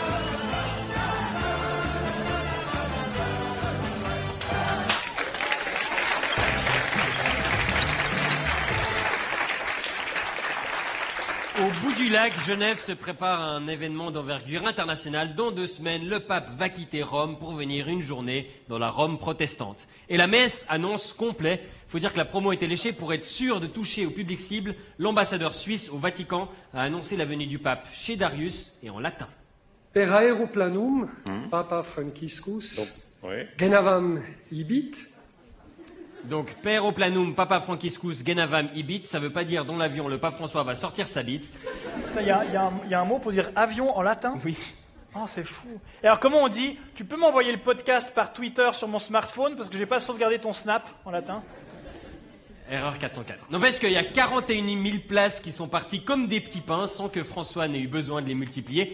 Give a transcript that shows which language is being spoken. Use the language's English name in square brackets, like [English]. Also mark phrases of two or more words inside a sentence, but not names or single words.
[French] Au bout du lac, Genève se prépare à un événement d'envergure internationale. Dans 2 semaines, le pape va quitter Rome pour venir une journée dans la Rome protestante. Et la messe annonce complet. Faut dire que la promo était léchée pour être sûr de toucher au public cible. L'ambassadeur suisse au Vatican a annoncé la venue du pape chez Darius et en latin. [Latin] Per aeroplanum, Papa Franciscus, genavam ibit. Donc, per oplanum, Papa Franciscus, genavam ibit, [French] ça veut pas dire dans l'avion le pape François va sortir sa bite. Il y a un mot pour dire avion en latin? Oui. Oh, c'est fou. Et alors, comment on dit? Tu peux m'envoyer le podcast par Twitter sur mon smartphone parce que j'ai pas sauvegardé ton snap en latin? Erreur 404. N'empêche qu'il y a 41 000 places qui sont parties comme des petits pains sans que François n'ait eu besoin de les multiplier.